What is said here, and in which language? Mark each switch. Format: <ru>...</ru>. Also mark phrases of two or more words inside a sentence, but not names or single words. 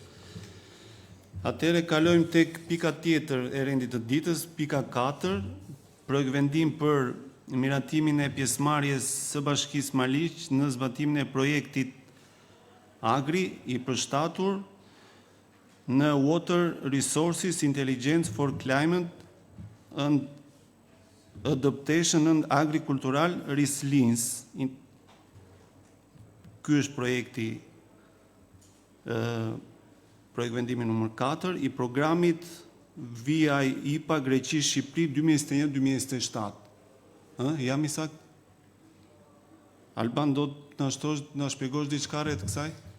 <sq>Atëherë kalojmë tek pika tjetër e rendit të ditës, pika 4, projekt vendim për miratimin e pjesëmarrjes së Bashkisë Maliq në zbatimin e projektit Agri i përshtatur në</sq> <en>Water Resources Intelligence for Climate and Adaptation and Agricultural Resilience.</en> <sq>Ky është projekti projekt vendimi numër 4 i programit VI IPA Greqi Shqipëri 2021-2027. Jam i sakt? Alban, do të na shpjegosh diçka rreth kësaj?</sq>